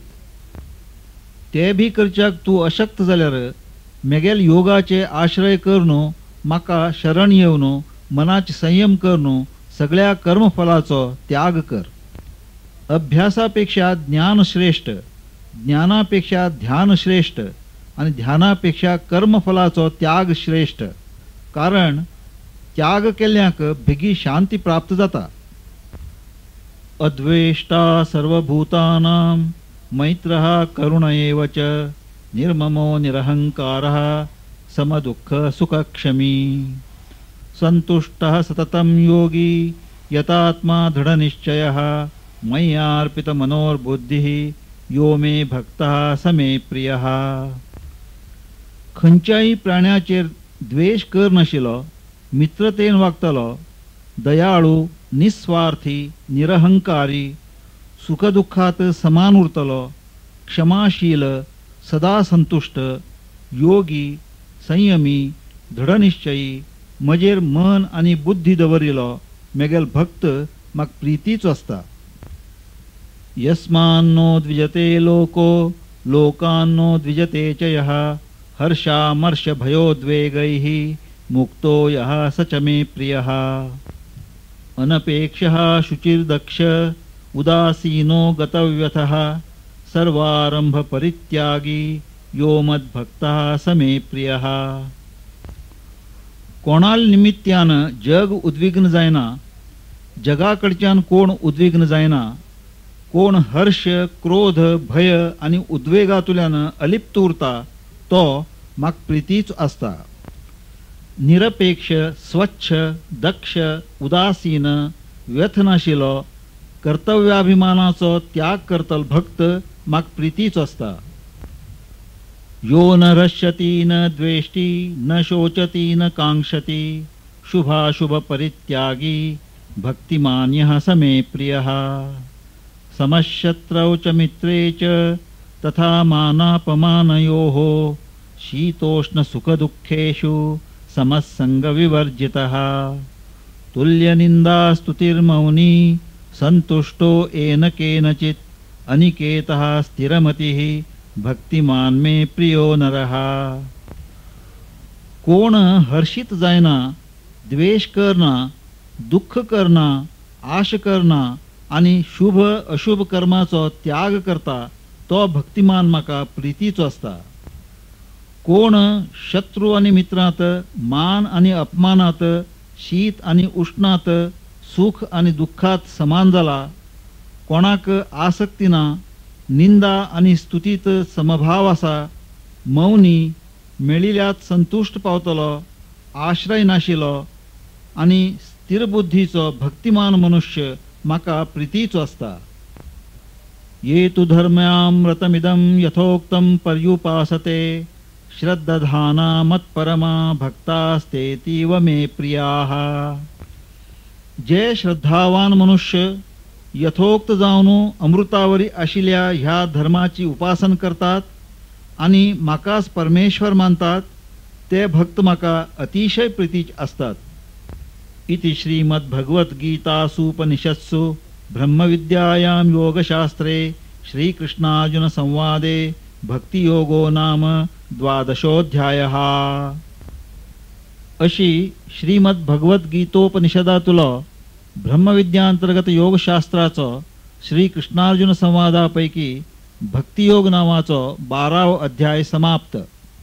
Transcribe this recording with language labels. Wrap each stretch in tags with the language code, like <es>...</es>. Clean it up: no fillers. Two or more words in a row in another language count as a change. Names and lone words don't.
<kok>ते बी करच्याक तू अशक्त जाल्यार मेगेल योगाचे आश्रय कर न्हू, म्हाका शरण येव न्हू, मनाचे संयम कर न्हू, सगळ्या कर्मफलाचो त्याग कर। अभ्यासापेक्षा ज्ञान श्रेष्ठ, ज्ञानापेक्षा ध्यान श्रेष्ठ आणि ध्यानापेक्षा कर्मफलाचो त्याग श्रेष्ठ, कारण त्याग केल्ल्याक बेगी शांती प्राप्त जाता।</kok> <sa>अद्वेष्टा सर्वभूतानां मैत्रः करुण एव च निर्ममो निरहंकारः समदुःख सुखक्षमी संतुष्टः सततं योगी यतात्मा दृढनिश्चयः मय्यार्पितमनोर्बुद्धिः यो मे भक्तः स मे प्रियः।</sa> <kok>खंयच्याय प्राण्याचेर द्वेष कर नाशिल्लो, मित्रतेन वागतलो, दयाळू, निस्वार्थी, निरहंकारी, सुखदुःखात समान उरतलो, क्षमाशील, सदा संतुष्ट, योगी, संयमी, दृढनिश्चयी, मजेर मन आणि बुद्धी दवरिलो मेगेल भक्त म्हाका प्रीतीचो आसता।</kok> <sa>यस्मान्नो द्विजते लोको लोकान्नो द्विजते च यः हर्षामर्ष भयोद्वेगैः मुक्तो यः स च मे प्रियः। अनपेक्षः शुचिर्दक्ष उदासीनो गतव्यथः सर्वारंभ परित्यागी यो मद्भक्तः स मे प्रियः।</sa> <kok>कोणाल निमित्यान जग उद्विग्न जायना, जगाकडच्यान कोण उद्विग्न जायना, कोण हर्ष, क्रोध, भय आणि उद्वेगातुल्यान अलिप्त उरता तो म्हाका प्रीतीच आसता। निरपेक्ष, स्वच्छ, दक्ष, उदासीन, व्यथ नाशिलो, कर्तव्याभिमानाचो त्याग करतल भक्त म्हाका प्रीतीच आसता।</kok> <sa>यो न रश्यति न द्वेष्टि न शोचति न कांक्षति शुभाशुभ परित्यागी भक्तिमान्यः स मे प्रियः। समशत्रौ च मित्रे च तथा मानापमानयोः शीतोष्ण सुखदुःखेषु समसंग विवर्जितः तुल्यनिंदा स्तुतिर्मौनी संतुष्टो येन केनचित् अनिकेतः स्थिरमतिः भक्तिमान मे प्रियो नरः।</sa> <kok>कोण हर्षित जायना, द्वेष करना, दुःख करना, आश करना आणि शुभ अशुभ कर्माचो त्याग करता तो भक्तिमान म्हाका प्रीतीचो आसता। कोण शत्रू आणि मित्रांत, मान आणि अपमानात, शीत आणि उष्णात, सुख आणि दुःखात समान जाला, कोणाक आसक्ती ना, निंदा आणि स्तुतीत समभाव आसा, मौनी, मेळिल्ल्यात संतुष्ट पावतलो, आश्रय नाशिलो आणि स्थिर बुद्धीचो भक्तिमान मनुष्य म्हाका प्रीतीचो आसता।</kok> <sa>ये तु धर्म्यामृतमिदं यथोक्तं पर्युपासते श्रद्धाधाना मत्परमा भक्तास्तेतीव मे प्रियाः।</sa> <kok>जे श्रद्धावान मनुष्य यथोक्त जावन अमृतावरी आशिल्ल्या ह्या धर्माची उपासन करतात आणि म्हाकाच परमेश्वर मानतात ते भक्त म्हाका अतिशय प्रीतीचे असतात।</kok> <sa>इति श्रीमद्भगवद्गीतासूपनिषत्सु ब्रह्मविद्यायां योगशास्त्रे श्रीकृष्णार्जुन संवादे भक्तियोगो नाम 12अध्यायः।</sa> <kok>अशी श्रीमद्भगवद्गीतोपनिषदातलो ब्रह्मविद्यांतर्गत योगशास्त्राचो श्रीकृष्णार्जुन संवादापैकी भक्तियोग नावाचो 12वा अध्याय समाप्त।</kok>